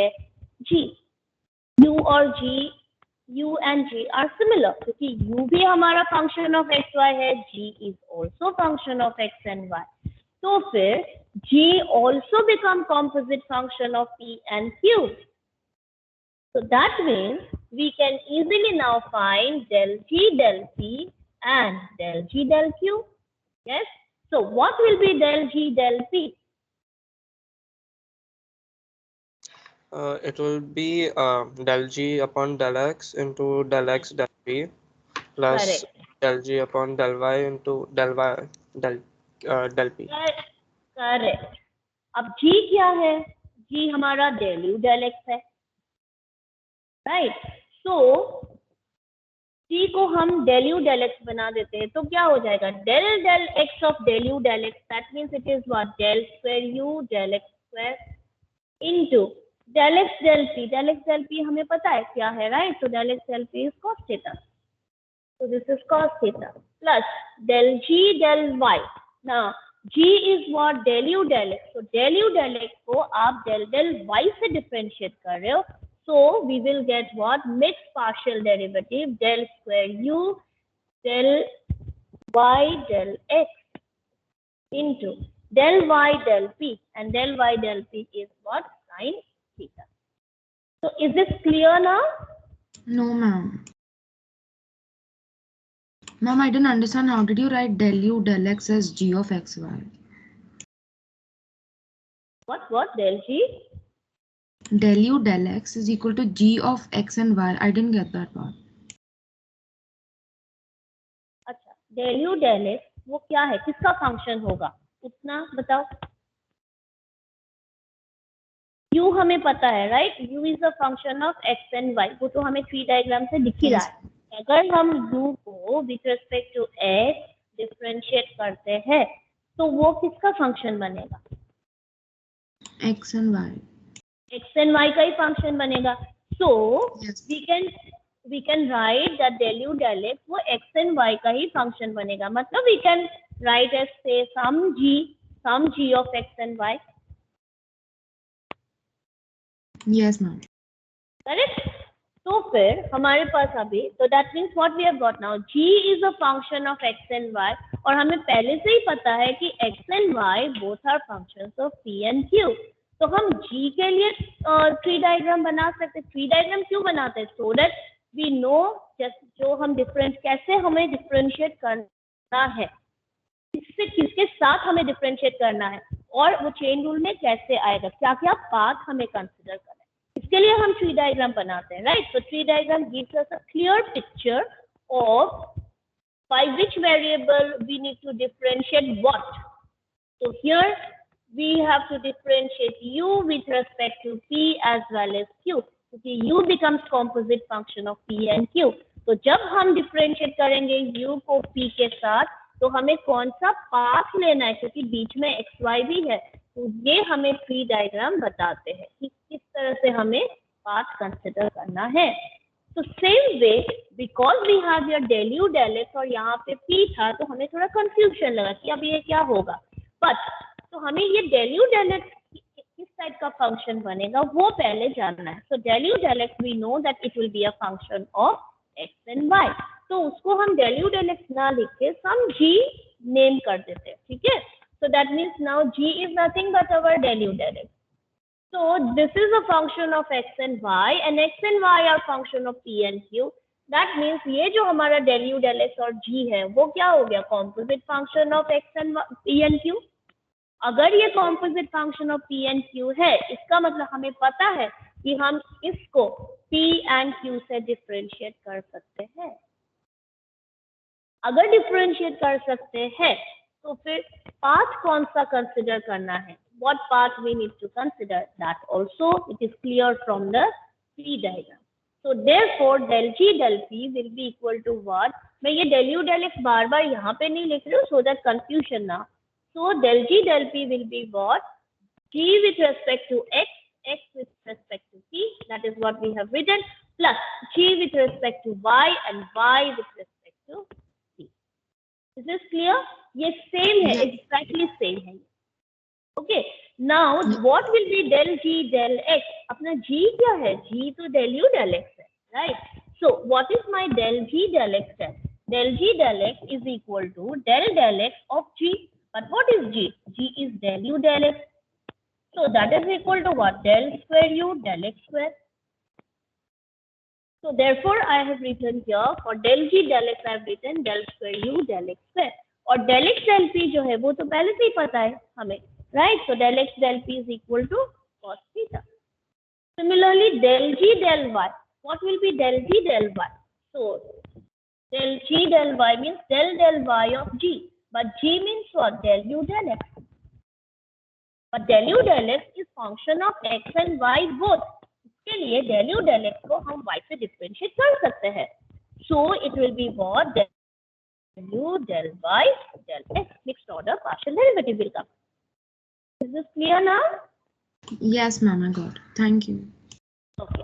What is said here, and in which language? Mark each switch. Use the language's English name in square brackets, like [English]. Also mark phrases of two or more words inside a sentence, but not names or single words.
[Hindi] g. u और g, [English] u and g are similar [Hindi] क्योंकि u भी हमारा [English] function of x y [Hindi] है, [English] g is also function of x and y. [Hindi] तो फिर [English] g also become composite function of p and q. So that means we can easily now find del g del p and del g del q. Yes. So what will be del g del p? It will be del g upon del x into del x del p plus Correct. del g upon del y into del y del p. Correct. [Hindi] अब g क्या है? g हमारा del u del x है, राइट? सो g को हम [English] del u del x [Hindi] बना देते हैं तो क्या हो जाएगा? [English] del del x of del u del x, that means it is what? Del square u del x square into del x del p. Del x del p [Hindi] हमें पता है क्या है, राइट? [English] So del x del p is cos theta. So this is cos theta plus del g del y. Now g is what? Del u del x. So del u del x [Hindi] को आप [English] del del y से differentiate [Hindi] कर रहे हो. [English] So we will get what? Mixed partial derivative del square u del y del x into del y del p, and del y del p is what? Sin theta. So is this clear now? No, ma'am. Ma'am, I didn't understand. How did you write del u del x as g of xy? What? Del g? Del u del x is equal to g of x and y. I didn't get that part. [Hindi] अच्छा, [English] del u del x [Hindi] वो क्या है? किसका फंक्शन होगा? उतना बताओ. u हमें पता है, राइट? [English] u is a function of x and y. [Hindi] वो तो हमें [English] tree diagram [Hindi] से दिख ही रहा है. अगर हम u को [English] with respect to x differentiate [Hindi] करते हैं तो वो किसका फंक्शन बनेगा? [English] X and y. x and y [Hindi] का ही फंक्शन बनेगा. सो [English] Yes. we can write that del u del x वो x and y [Hindi] का ही फंक्शन बनेगा. [English] मतलब we can write as say some g of x and y. Yes, ma'am. करेक्ट? [Hindi] तो फिर हमारे पास अभी तो [English] that means what we have got now, g is a function of x and y. [Hindi] और हमें पहले से ही पता है कि [English] x and y both are functions of p and q. [Hindi] तो हम g के लिए [English] tree diagram [Hindi] बना सकते. [English] tree diagram [Hindi] क्यों बनाते हैं? [English] so that we know [Hindi] जो हम कैसे हमें डिफरेंशिएट करना है, किसके साथ हमें डिफरेंशिएट करना है, और वो [English] chain rule [Hindi] में कैसे आएगा, क्या क्या पाथ हमें कंसिडर करना है. इसके लिए हम [English] tree diagram [Hindi] बनाते हैं, राइट? [English] तो tree diagram gives us a clear picture of by which variable we need to differentiate what. So here we have to differentiate u with respect to p as well as q, क्योंकि u becomes composite function of p and q. [Hindi] तो जब हम differentiate करेंगे u को p के साथ तो हमें कौन सा पाथ लेना है, क्योंकि बीच में x y भी है. तो ये हमें [English] tree diagram [Hindi] बताते हैं कि किस तरह से हमें [English] path consider [Hindi] करना है. तो [English] same way because we have your del u del x [Hindi] और यहाँ पे p था तो हमें थोड़ा कंफ्यूजन लगा कि अब ये क्या होगा. बट तो हमें ये [English] del u del x [Hindi] किस टाइप का फंक्शन बनेगा वो पहले जानना है. [English] so del u del x we know that it will be a function of x and y. [Hindi] तो उसको हम [English] del u del x [Hindi] ना लिख के [English] some g name [Hindi] कर देते हैं, ठीक है? [English] so that means now g is nothing but our del u del x. So this is a function of x and y are function of p and q. [Hindi] That means ये जो हमारा [English] del u del x [Hindi] और g है वो क्या हो गया? [English] Composite function of x and p and q. [Hindi] अगर ये [English] composite function of p and q [Hindi] है, इसका मतलब हमें पता है कि हम इसको [English] p and q [Hindi] से differentiate कर सकते हैं. अगर differentiate कर सकते हैं तो फिर path कौन सा consider करना है? [English] What path we need to consider? That also it is clear from the tree diagram. So therefore del G del P will be equal to what? [Hindi] मैं ये [English] del U del X [Hindi] बार बार यहाँ पे नहीं लिख रही हूँ [English] so that confusion [Hindi] ना. [English] So del G del P will be what? G with respect to X, X with respect to P, that is what we have written, plus G with respect to Y and Y with respect to P. Is this clear? [Hindi] ये same है, exactly same है. [English] Okay. Now what will be del G del X? [Hindi] अपना G क्या है? G तो [English] del U del X [Hindi] है, [English] right? So what is my del G del X then? Del G del X is equal to del X of G. But what is G? G is del U del X. So that is equal to what? Del square U del X square. So therefore I have written here for del G del X I have written del square U del X square. [Hindi] और [English] del X del P [Hindi] जो है वो तो पहले से ही पता है हमें, [English] right? So del X del P is equal to cos theta. Similarly del G del Y. What will be del G del Y? So del G del Y means del Y of G. But G means what? Del U del X. But del U del X is function of X and Y both. [Hindi] इसके लिए [English] del U del X [Hindi] को हम Y से differentiate कर सकते हैं. [English] So it will be what? Del U del Y del X. Mixed order partial derivative will come. Is this clear now? Yes, ma'am, I got it. Thank you. Okay.